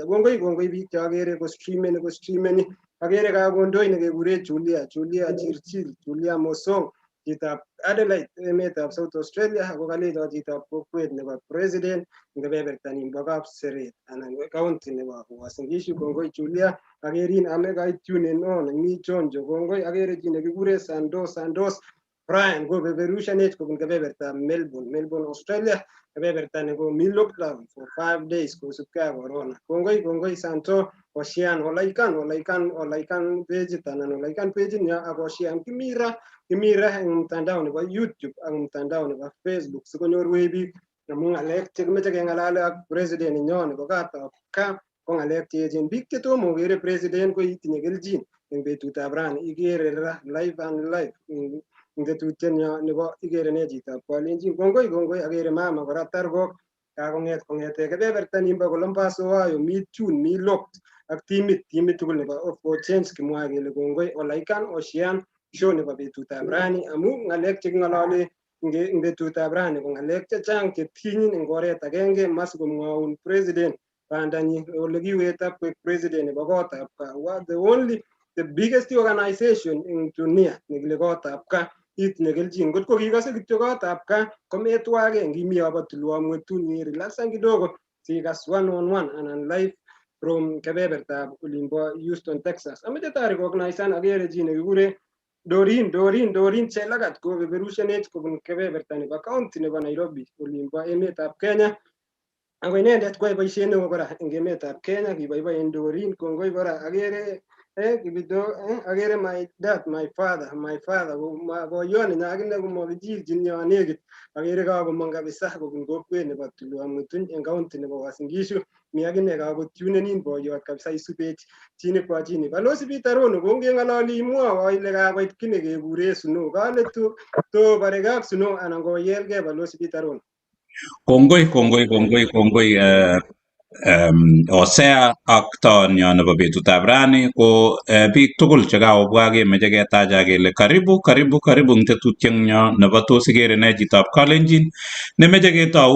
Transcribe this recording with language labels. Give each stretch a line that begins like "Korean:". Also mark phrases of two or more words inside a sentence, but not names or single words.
Kalenjin: Kongoi biik chakere kostreameni akere kakondoi nekekure Julia Chirchir, Julia Mosong, chitab Adelaide emetab South Australia ako kalecho chitab kokwet nebo president eng kebeberta nimbo Kapseret anan county nebo Uasin Gishu. Kongoi Julia, akerin ame kaitunen on mi chonjo. Kongoi akere chi nekikure Sandos Brian kopeperushanech kobun kebebertab Melbourne Australia, kebeberta nekomi
English: lockdown for 5 days
Kalenjin: kosubkei ak corona. Kongoi Santo Oshian olaikan pageit anan olaikan pageit nyo ak Oshian kimira eng mtandao nebo YouTube ak mtandao nebo Facebook sikonyorwech biik amu ng'alek chekimeche keng'alale ak president nenyo nebo katab kaa ko ng'alek cheechen. Biik chetomo kokere president ko itinye kelchin eng betutab rani ikere live eng tetutienyo nebo ikere ne chitab Kalenjin. Kongoi akere mama kora Targok kong'ete kebeberta nimbo Columbus Ohio mi tune mi locked ak timit tugul nebo
English: for change
Kalenjin: kimwae kele kongoi olaikan Oshian show nebo betutab rani amu ng'alek cheking'olole eng betutab rani ko ng'alek chechang chetinyin eng oret agenge masikomwaun president bandanyi ole kiwet koek president nebo kotab kaa
English: the biggest organization
Kalenjin: eng dunia nekile kotab kaa itinye kelchin. Ngotko kikose kityo kotab kaa kometwage ngimi yobo tulwo mwetuni relaxan kidogo sikas 1-on-1 anan
English: live from
Kalenjin: kebebertab olimbo Houston Texas. Ameche tarekognaisan akere chi nekikure Dorin Chelagat kopeperushanech kobun kebeberta nebo county nebo Nairobi olimbo emetab Kenya. Ako inendet koyae boisiet neo kora eng emetab Kenya, kiboiboen Dorin. Kongoi kora akere akere
English: my father
Kalenjin: boiyot nenyo akine komakichilchin yo nekit. Akere kakomong kabisa kobun kokwet nebo Tulwa Mutuny eng county nebo Uasin Gishu. Mi akine kakotunenin boiyot kabisa isubech
Swahili: chini kwa chini.
Kalenjin: Balozi Peter Rono kongeng'ololi imwowo ile kakoit ki nekekure Snow. Kale tobarekei ak Snow anan koyelgei Balozi Peter Rono. Kongoi Osea ak taonyo nebo betutab rani ko biik tugul chekakobwa kemeche ketacha kele karibu eng tetutienyo nebo tos ikere ne chitab Kalenjin nemeche ketou.